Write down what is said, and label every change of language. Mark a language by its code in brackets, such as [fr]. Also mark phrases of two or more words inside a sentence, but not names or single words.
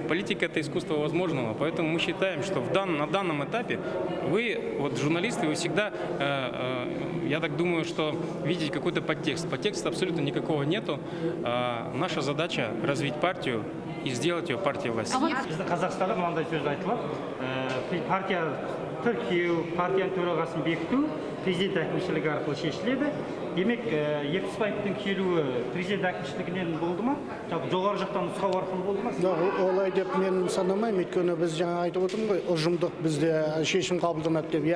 [ru] Политика – это искусство возможного. Поэтому мы считаем, что на данном этапе вы, журналисты, вы всегда, я так думаю, что видите какой-то подтекст. Подтекста абсолютно никакого нету. Наша задача – развить партию и сделать ее партией власти. [kk] Қазақстанда мынандай сөз айтылады. Партия тіркеу, партияның төрағасын бекіту президент әкімшілігі арқылы шешіледі. Демек, Ертісбаевтың келуі президент әкімшілігінен болды ма? Жоғары жақтан нұсқау арқылы болды ма? Олай деп мен санамаймын, өйткені біз жаңа айтып отырмын ғой, ұжымдық бізде шешім қабылданады деп.